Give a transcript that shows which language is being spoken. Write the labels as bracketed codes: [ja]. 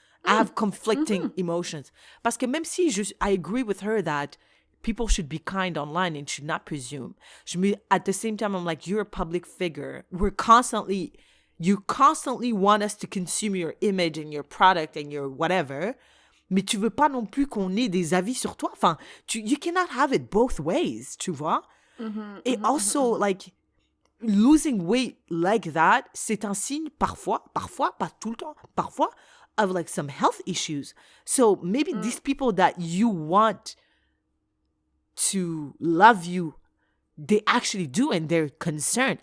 [en] I have conflicting emotions. [fr] Parce que même si [en] I agree with her that people should be kind online and should not presume. At the same time, I'm like, you're a public figure. You constantly want us to consume your image and your product and your whatever. [fr] Mais tu veux pas non plus qu'on ait des avis sur toi. [en] Enfin, you cannot have it both ways, [fr] tu vois? [en] Et also, like, losing weight like that, [fr] c'est un signe parfois, pas tout le temps, parfois, [en] of like some health issues. So maybe these people that you want to love you, they actually do and they're concerned.